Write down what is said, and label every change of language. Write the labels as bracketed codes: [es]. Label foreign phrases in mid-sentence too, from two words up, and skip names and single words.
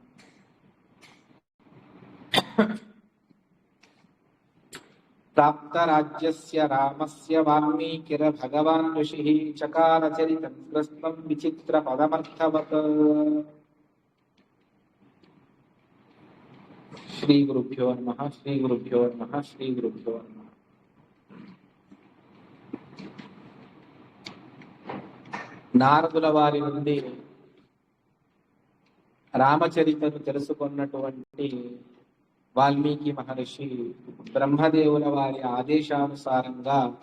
[sa] प्राप्तराज्यस्य रामस्य वाल्मीकिर्भगवान् ऋषिः चकारचरितं कृत्स्नं विचित्रपदमर्थवत्। श्रीगुरुभ्यो नमः। श्रीगुरुभ्यो नमः। श्रीगुरुभ्यो नमः। [te] నారదుల వారి నుండి రామచరితను తెలుసుకున్నటువంటి వాల్మీకి మహర్షి బ్రహ్మదేవుల వారి ఆదేశానుసారంగా